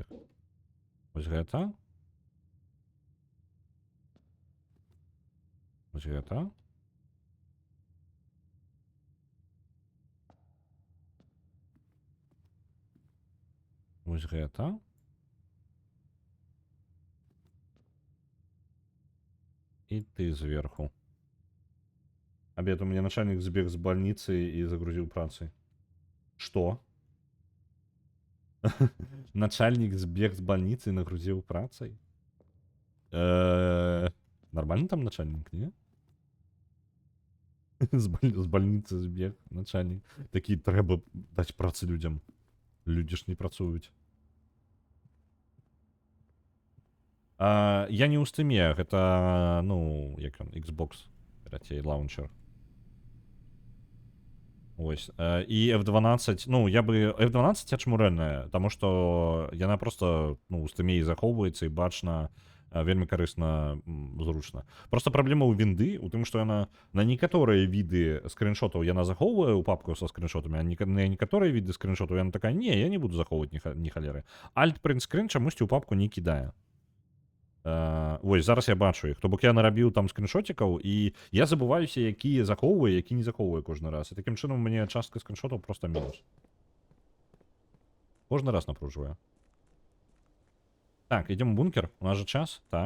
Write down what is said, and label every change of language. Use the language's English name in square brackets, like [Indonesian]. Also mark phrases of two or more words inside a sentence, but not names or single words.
[Belarusian] Вось гэта. Вось гэта. Вось гэта. І ты зверху. [Russian] Обед, у меня начальник сбег с больницы и загрузил працей. Что? Начальник сбег с больницы и нагрузил працей? Нормально там начальник, не? [Belarusian] З больницы збег начальник. [Ukrainian] Такі треба дати праці людям. Люди ж не працують. [Belarusian] Я не ў стыме, гэта, ну, як ён, Xbox, верацей, лаунчер. Ось. І F12, ну, я би F12 ачмуральная, таму што яна просто, ну, у стыме і захоўваецца, і бачна, вельмі карысна, зручна. Просто праблема ў вінды у тым, што яна на некаторыя віды скриншотаў яна захоўвае ў папку са скриншотамі, а на некаторыя віды скриншотаў яна такая: не, я не буду захоўваць ні халеры. [English] Alt print screen [Belarusian] чамусьці ў папку не кідае. Вось зараз я бачу іх, то бок я нарабіў там скриншотикаў, і я забываюся, які захоўваю, які не захоўваю кожны раз, і такім чынам у мяне частка скриншотаў просто мінус. Кожны раз напружваю. Так, ідем у бункер, у нас же час, так.